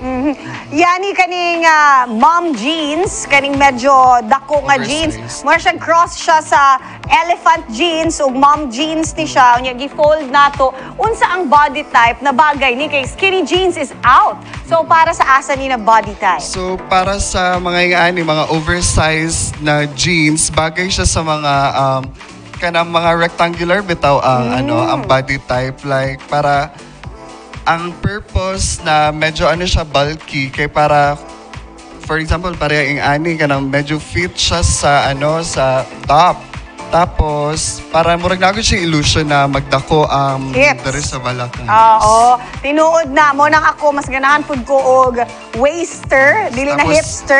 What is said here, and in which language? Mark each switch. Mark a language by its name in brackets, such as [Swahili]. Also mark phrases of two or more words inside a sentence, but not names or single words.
[Cebuano] Yani kaning [English] mom jeans, [Cebuano] kaning medyo dako nga jeans. More siyang cross siya sa [English] elephant jeans [Cebuano] ug [English] mom jeans [Cebuano] ni siya. Unya gi-fold nato. Unsa ang [English] body type [Cebuano] na bagay ni kay [English] skinny jeans is out. [Cebuano] So para sa asa ni na [English] body type? [Cebuano] So para sa mga oversized na jeans, bagay siya sa mga kanang mga rectangular bitaw ang [English] body type, [Cebuano] like para ang purpose na medyo siya bulky kay para [English] for example [Cebuano] pareha ani kanang medyo fit siya sa sa top. Tapos, para murag na siya illusion na magdako ang dere sa balakang. Oo. Tinuod na mo nang ako, mas ganahan pud ko og waister, dili na hipster.